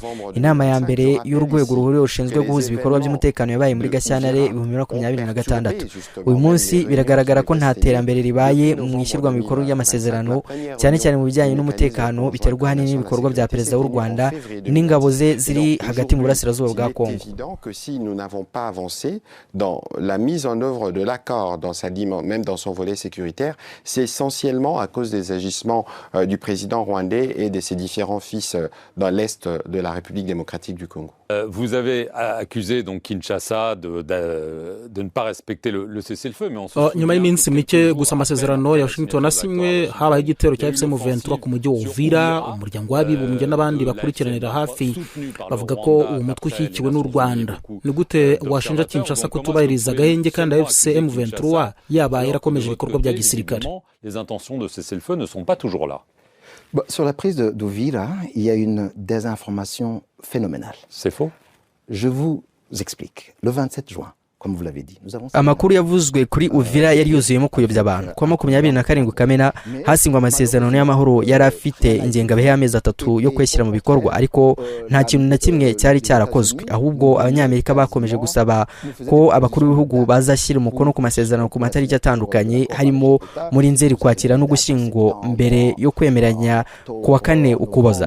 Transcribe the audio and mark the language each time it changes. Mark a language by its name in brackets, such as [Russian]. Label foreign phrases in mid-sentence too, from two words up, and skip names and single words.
[Kinyarwanda] Inama ya mbere y'urwego ruhuriweho rushinzwe guhuza ibikorwa by'umutekano yabaye muri Gashyantare 2026. Uyu munsi biragaragara ko nta terambere ribaye mu ishyirwa mu bikorwa by'amasezerano, cyane cyane mu bijyanye n'umutekano biterwa hanini n'ibikorwa bya perezida w'u Rwanda n'ingabo ze ziri hagati mu burasirazuba bwa Kongo. [French] Que si nous n'avons pas avancé dans la mise en œuvre de l'accord, même dans son volet sécuritaire, c'est essentiellement à cause des agissements du président rwandais et de ses différents fils dans l'est de la République démocratique du Congo. Vous avez accusé donc Kinshasa de ne pas respecter le cessez-le-feu, mais on se [Kinyarwanda] nyuma y'iminsi mike gusa amasezerano ya Washington asinywe, habaye igitero cya M23 ku mujyi wa Uvira. Umuryango w'abibumbye n'abandi bakurikiranira hafi bavuga ko uwo mutwe ushyigikiwe n'u Rwanda. Ni gute washinja Kinshasa kutubahiriza agahenge kandi M23 yaba yarakomeje ibikorwa bya gisirikare? [French] Les intentions de cessez-le-feu ne sont pas toujours là. Sur la prise d'Uvira, il y a une désinformation phénoménale. C'est faux. Je vous explique. Le 27 juin, comme vous l'avez dit, nous avons... [Kinyarwanda] Amakuru yavuzwe kuri Uvira yari yuzuyemo kuyobya abantu. Kwa 27 Kamena hasingwa amasezerano y'amahoro yari afite ingengabihe y'amezi 3 yo kweshyira mu bikorwa, ariko nta kintu na kimwe cyari cyarakozwe. Ahubwo Abanyamerika bakomeje gusaba ko abakuru b'ibihugu bazashyira umukono ku masezerano ku matariki atandukanye, harimo muri Nzeri, Kwakira no Gushyingo, mbere yo kwemeranya ku wa 4 Ukuboza.